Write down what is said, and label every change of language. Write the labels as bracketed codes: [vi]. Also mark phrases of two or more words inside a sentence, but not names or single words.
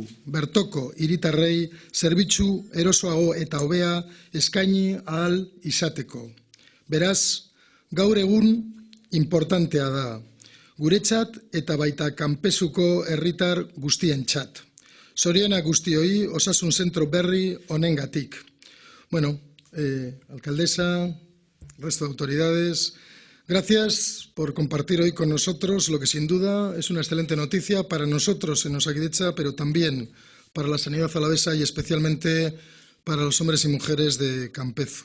[eu] Bertoko hiritarrei zerbitzu erosoago eta hobea eskaini ahal izateko. Beraz, gaur egun importantea da. Guretzat eta baita kanpezuko herritar guztientzat. Zorionak guztioi osasun zentro berri honengatik. [es] Bueno, alcaldesa, resto de autoridades, gracias por compartir hoy con nosotros lo que sin duda es una excelente noticia para nosotros en Osakidetza, pero también para la sanidad alavesa y especialmente para los hombres y mujeres de Kanpezu.